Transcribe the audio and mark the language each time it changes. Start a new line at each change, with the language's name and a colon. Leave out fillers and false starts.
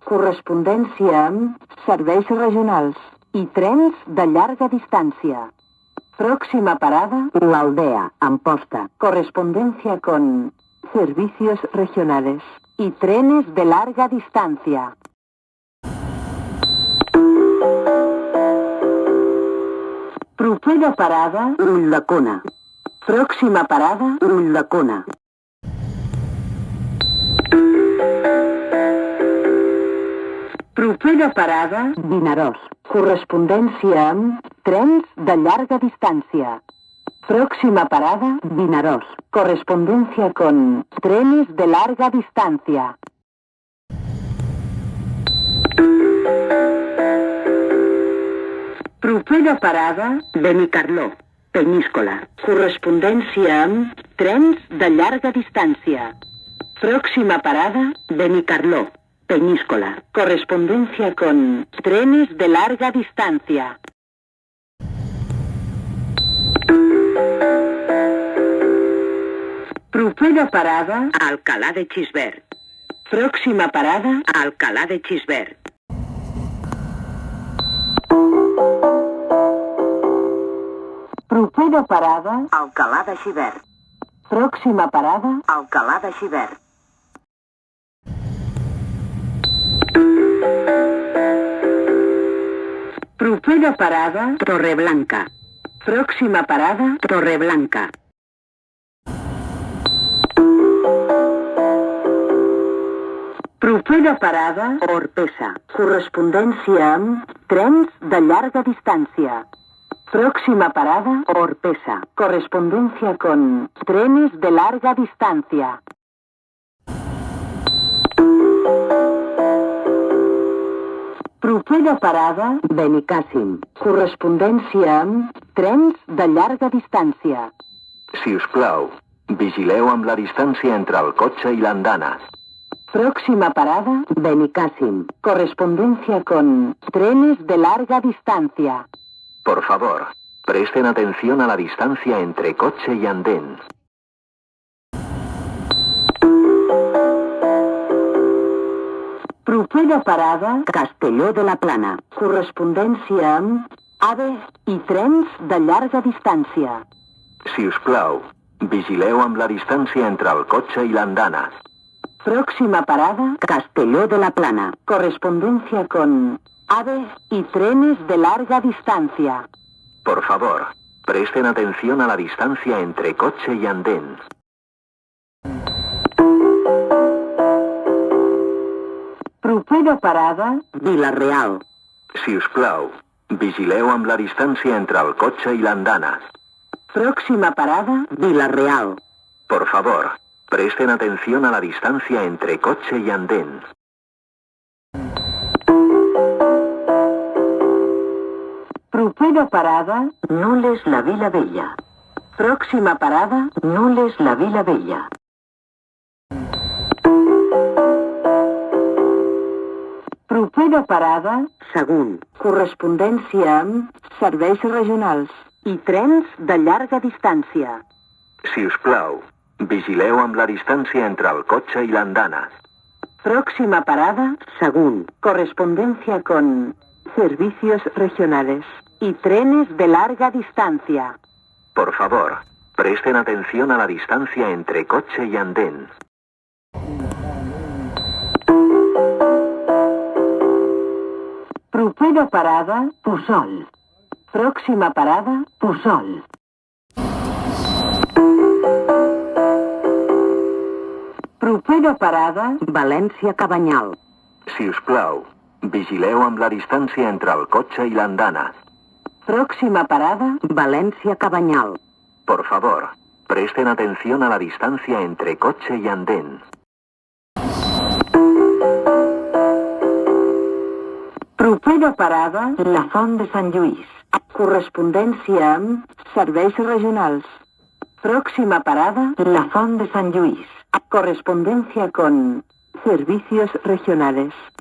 Catalan: Correspondència amb serveis regionals i trens de llarga distància.
Spanish: Próxima parada, l'Aldea, Amposta. Correspondencia con servicios regionales y trenes de larga distancia.
Catalan: Propera parada, Ulldecona.
Spanish: Próxima parada, Ulldecona.
Catalan: Propera parada, Vinaròs. Correspondència amb trens de llarga distància.
Spanish: Próxima parada, Vinaròs. Correspondencia con trenes de larga distancia.
Catalan: Propera parada, Benicarló, Peníscola. Correspondència amb trens de llarga distància.
Spanish: Próxima parada, Benicarló, Peníscola. Correspondencia con trenes de larga distancia.
Catalan: Propera parada, Alcalá de Xivert.
Spanish: Próxima parada, Alcalá de Xivert.
Catalan: Propera parada, Alcalá de Xivert.
Spanish: Próxima parada, Alcalá de Xivert.
Catalan: Propera parada, Torreblanca.
Spanish: Próxima parada, Torreblanca.
Catalan: Propera parada, Orpesa. Correspondència amb trens de llarga distància.
Spanish: Próxima parada, Orpesa. Correspondencia con trenes de larga distancia.
Catalan: Propera parada, Benicàssim. Correspondència amb trens de llarga distància. Si us plau, vigileu amb la distància entre el cotxe i l'andana.
Spanish: Próxima parada, Benicàssim. Correspondencia con trenes de larga distancia. Por favor, presten atención a la distancia entre coche y andén.
Catalan: Propera parada, Castelló de la Plana. Correspondència amb AVE i trens de llarga distància. Si us plau, vigileu amb la distància entre el cotxe i l'andana.
Spanish: Próxima parada, Castelló de la Plana. Correspondencia con AVE y trenes de larga distancia. Por favor, presten atención a la distancia entre coche y andén.
Catalan: Propera parada, Vila-real. Si us plau, vigileu amb la distància entre el cotxe i l'andana.
Spanish: Próxima parada, Vila-real. Por favor, presten atención a la distancia entre coche y andén.
Catalan: Propera parada, Nules la Vila Vella.
Spanish: Próxima parada, Nules la Vila Vella.
Catalan: Propera parada, Sagunt. Correspondència amb serveis regionals i trens de llarga distància. Si us plau, vigileu amb la distància entre el cotxe i l'andana.
Spanish: Próxima parada, Sagunt. Correspondencia con servicios regionales y trenes de larga distancia. Por favor, presten atención a la distancia entre coche y andén.
Catalan: Propera parada, Puçol.
Spanish: Próxima parada, Puçol.
Catalan: Propera parada, València-Cabanyal. Si us plau, vigileu amb la distància entre el cotxe i l'andana.
Spanish: Próxima parada, València-Cabanyal. Por favor, presten atención a la distancia entre coche y andén.
Catalan: Propera parada, la Font de Sant Lluís. Correspondència amb serveis regionals.
Spanish: Próxima parada, la Font de Sant Lluís. Correspondencia con servicios regionales.